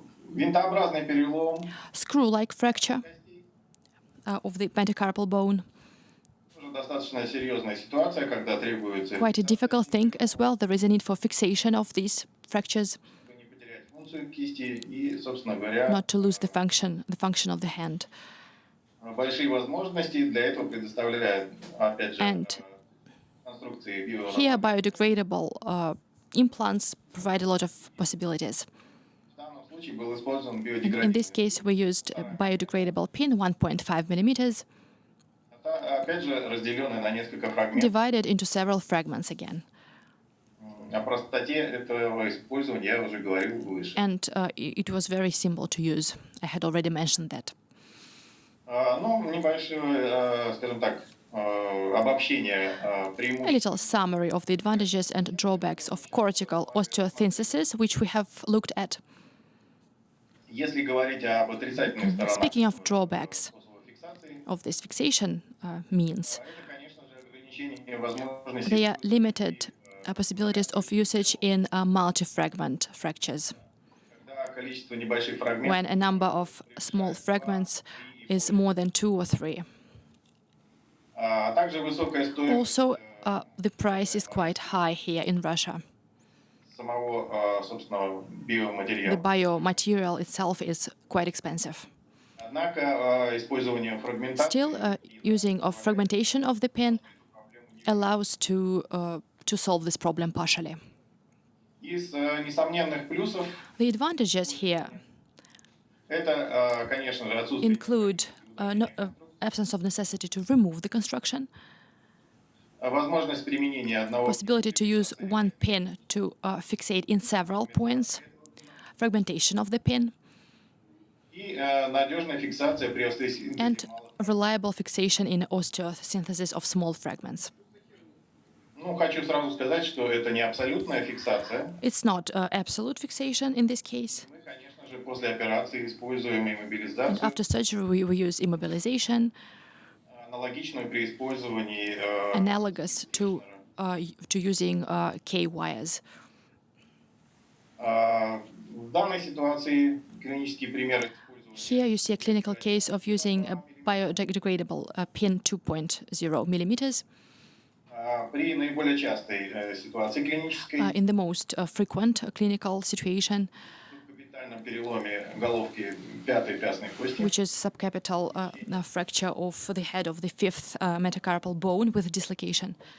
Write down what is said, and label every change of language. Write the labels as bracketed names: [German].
[Russian] винтообразный перелом, [English] Screw-like fracture of the metacarpal bone. [Russian] тоже достаточно серьезная ситуация, когда требуется [English] Quite a difficult thing as well. There is a need for fixation of these fractures [Russian] чтобы не потерять функцию кисти и, собственно говоря, [English] not to lose the function of the hand. [Russian] большие возможности для этого предоставляет, опять же, [English] And [Russian] конструкции [English] here, [Russian] биоразлагаемые. [English] biodegradable implants provide a lot of possibilities. [Russian] В данном случае был использован [English] In this [Russian] биодеградабельный. [English] case, we used a biodegradable pin, 1.5 millimeters, [Russian] Опять же, разделенный на несколько фрагментов. [English] divided into several fragments again. [Russian] О простоте этого использования я уже говорил выше. [English] And it was very simple to use. I had already mentioned that. [Russian] Ну, небольшое, скажем так, обобщение [English] A [Russian] преимуществ. [English] little summary of the advantages and drawbacks of cortical osteosynthesis, which we have looked at. [Russian] Если говорить об отрицательных сторонах [English] Speaking of drawbacks [Russian] способа фиксации, [English] of this fixation means, [Russian] это, конечно же, ограничение возможностей. [English] they are limited possibilities of usage in multi-fragment fractures, [Russian] Когда количество небольших фрагментов, [English] when a number of small fragments is more than 2 or 3. [Russian] а также высокая стоимость [English] Also, the price is quite high here in Russia. [Russian] самого, собственного [English] The [Russian] биоматериала. [English] biomaterial itself is quite expensive. [Russian] Однако использование фрагментации [English] Still, using of fragmentation of the pin allows to solve this problem partially. [Russian] из несомненных плюсов [English] The advantages here [Russian] это, конечно же, отсутствие [English] include absence of necessity to remove the construction, [Russian] возможность применения одного [English] possibility to use one pin to fixate in several points, fragmentation of the pin, [Russian] и надежная фиксация при остеосинтезе [English] and [Russian] малых. [English] reliable fixation in osteosynthesis of small fragments. [Russian] Ну, хочу сразу сказать, что это не абсолютная фиксация. [English] It's not absolute fixation in this case. [Russian] Мы, конечно же, после операции используем [English] And [Russian] иммобилизацию, [English] after surgery, we use immobilization, [Russian] аналогичную при использовании [English] analogous to using K-wires. [Russian] в данной ситуации клинические примеры использования [English] Here you see a clinical case of using a biodegradable pin 2.0 millimeters [Russian] при наиболее частой ситуации клинической, [English] in the most frequent clinical situation, [Russian] в капитальном переломе головки пятой пястной кости, [English] which is subcapital fracture of the head of the fifth metacarpal bone with dislocation.